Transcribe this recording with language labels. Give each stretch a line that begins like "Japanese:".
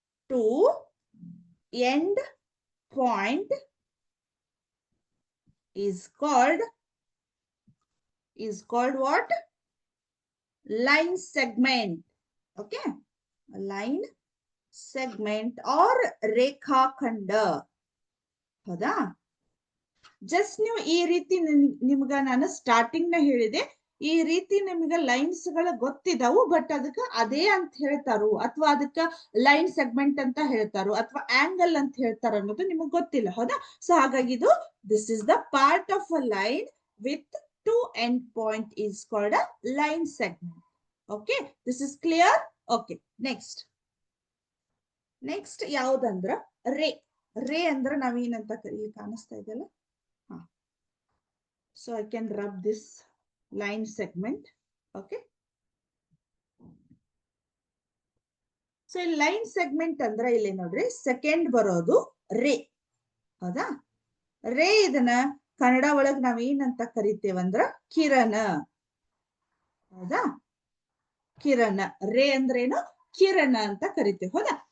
English: 2 end point is called what? Line segment. Okay, line segment or ರೇಖಾಖಂಡ.
Kannada: ಹೌದಾ? Just ನೀವು ಈ ರೀತಿ ನಿಮ್ಗ ನಾನು ಸ್ಟಾರ್ಟಿಂಗ್ ನ ಹೇಳಿದೆ, ಈ ರೀತಿ ನಿಮ್ಗೆ ಲೈನ್ಸ್ ಗಳು ಗೊತ್ತಿದಾವು, ಬಟ್ ಅದಕ್ಕ ಅದೇ ಅಂತ ಹೇಳ್ತಾರು ಅಥವಾ ಅದಕ್ಕ ಲೈನ್ ಸೆಗ್ಮೆಂಟ್ ಅಂತ ಹೇಳ್ತಾರು ಅಥವಾ ಆಂಗಲ್ ಅಂತ ಹೇಳ್ತಾರ ಅನ್ನೋದು ನಿಮಗ್ ಗೊತ್ತಿಲ್ಲ. ಹೌದಾ? ಸೊ ಹಾಗಾಗಿ ಇದು
English: This is the part of a line with 2 end point is called a line segment. Okay, this is clear? Okay, next ಯಾವ್ದಂದ್ರ ray.
Kannada: ರೇ ಅಂದ್ರ ನಾವೇನಂತ ಇಲ್ಲಿ ಕಾಣಿಸ್ತಾ ಇದೆಯಲ್ಲ.
English: So I can rub this line segment. Okay, so in line segment
Kannada: ಅಂದ್ರೆ ಇಲ್ಲಿ ನೋಡ್ರಿ ಸೆಕೆಂಡ್ ಬರೋದು ರೇ. ಹೌದಾ? ರೇ ಇದನ್ನ ಕನ್ನಡ ಒಳಗ್ ನಾವ್ ಏನಂತ ಕರಿತೇವಂದ್ರ ಕಿರಣ. ಹೌದಾ? ಕಿರಣ. ರೇ ಅಂದ್ರೇನು? ಕಿರಣ ಅಂತ ಕರಿತೇವೆ. ಹೌದಾ?